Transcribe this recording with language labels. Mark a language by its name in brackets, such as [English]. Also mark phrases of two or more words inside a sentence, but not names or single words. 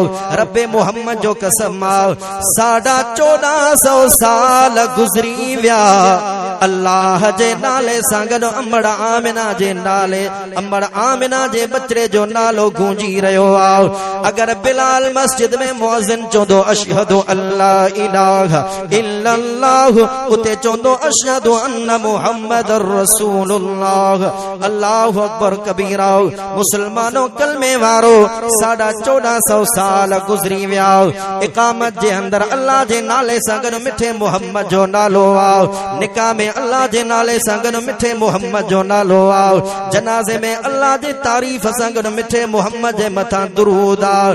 [Sindhi] रब्बे मोहम्मद जो कसम आओ 1450 साल गुज़री विया अल्लाह जे नाले सां गॾु अमड़ आमिना जे नाले अमड़ आमिना जे बचड़े जो नालो गूंजी रहियो आहे। अगर बिलाल मस्जिद में मुअज़्ज़िन चवंदो [Arabic] أشهد أن لا إله إلا الله [Sindhi] उते चवंदो [Arabic] أشهد أن محمدا رسول الله. الله أكبر كبيرا. [Sindhi] मुसलमानों कलमे वारो 1450 साल गुज़री विया। इकामत जे अंदर अल्लाह जे नाले सां गॾु मिठे मोहम्मद जो नालो आहे। निकाह में अल्लाह जे नाले सां गॾु मिठे मोहम्मद जो नालो आहे। जनाज़े में अल्लाह जी तारीफ़ सां गॾु मिठे मोहम्मद जे मथां दुरूद आहे।